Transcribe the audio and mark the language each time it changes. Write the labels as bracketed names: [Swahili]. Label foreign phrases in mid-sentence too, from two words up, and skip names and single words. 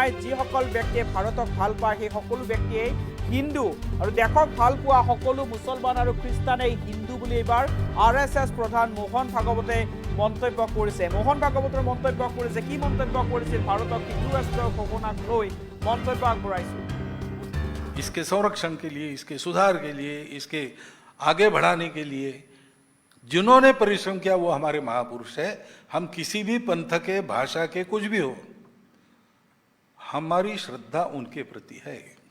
[Assamese] যিসকল ব্যক্তিয়ে ভাৰতক ভাল পায় সেই সকলো ব্যক্তিয়েই হিন্দু, আৰু দেশক ভাল পোৱা সকলো মুছলমান আৰু খ্ৰীষ্টানেই হিন্দু বুলি এইবাৰ আৰএছএছ প্ৰধান মোহন ভাগৱতে মন্তব্য কৰিছে। মোহন ভাগৱতৰ মন্তব্য কৰিছে, কি মন্তব্য কৰিছিল ভাৰতক হিন্দু ৰাষ্ট্ৰ ঘোষণাক লৈ মন্তব্য আগবঢ়াইছিল। [Hindi] इसके संरक्षण के लिए, इसके सुधार के लिए, इसके आगे बढ़ाने के लिए जिन्होंने परिश्रम किया वो हमारे महापुरुष है। हम किसी भी पंथ के, भाषा के, कुछ भी हो, हमारी श्रद्धा उनके प्रति है।